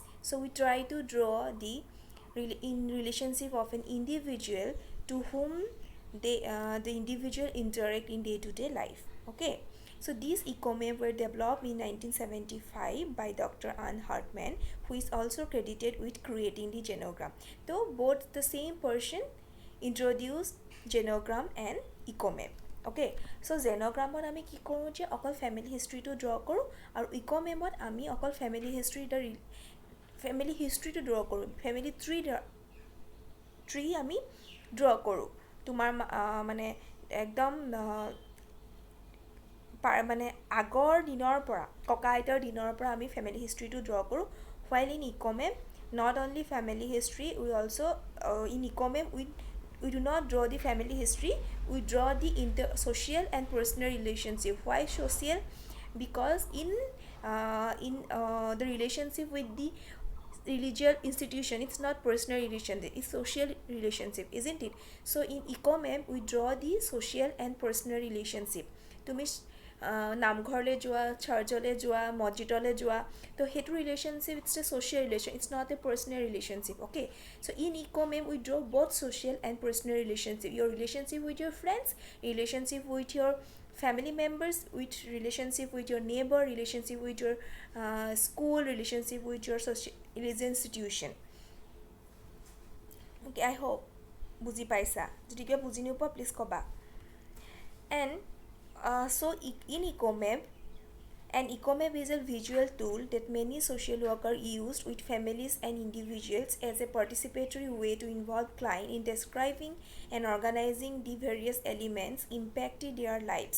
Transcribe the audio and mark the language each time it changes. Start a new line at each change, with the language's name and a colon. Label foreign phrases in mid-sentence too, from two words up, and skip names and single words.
English: So we try to draw the relationship of an individual to whom the individual interact in day-to-day life. Okay. So these EcoMap were developed in 1975 by Dr. Anne Hartman, who is also credited with creating the genogram. Though both the same person introduce genogram and EcoMap. Okay, so
Assamese: জেন'গ্ৰামত আমি কি কৰোঁ যে অকল
English: family historyটো
Assamese: ড্ৰ কৰোঁ আৰু ইক'মেমত আমি অকল
English: family historyটো
Assamese: ড্ৰ কৰোঁ,
English: family tree
Assamese: আমি ড্ৰ কৰোঁ। তোমাৰ মানে একদম মানে আগৰ দিনৰ পৰা ককা আইতাৰ দিনৰ পৰা আমি
English: family historyটো
Assamese: ড্ৰ কৰোঁ।
English: while in EcoMap, not only family history, we also in EcoMap we do not draw the family history, we draw the social and personal relationship. Why social? Because in the relationship with the religious institution, it's not personal relationship, it's social relationship, isn't it? So in EcoMap we draw the social and personal relationship.
Assamese: তুমি নামঘৰলৈ যোৱা, চাৰ্চলৈ যোৱা, মছজিদলৈ যোৱা, তো সেইটো ৰিলেশ্যনশ্বিপ
English: it's a social relation, it's not a personal relationship. অ'কে, so in EcoMap we draw both social and personal relationship, your relationship with your friends, relationship with your family members, with relationship with your neighbor, relationship with your school, relationship with your social institution. Okay, I hope
Assamese: বুজি পাইছা, যদি কিবা বুজি নোপোৱা প্লিজ ক'বা.
English: And so in EcoMap, an EcoMap is a visual tool that many social workers used with families and individuals as a participatory way to involve clients in describing and organizing the various elements impacting their lives.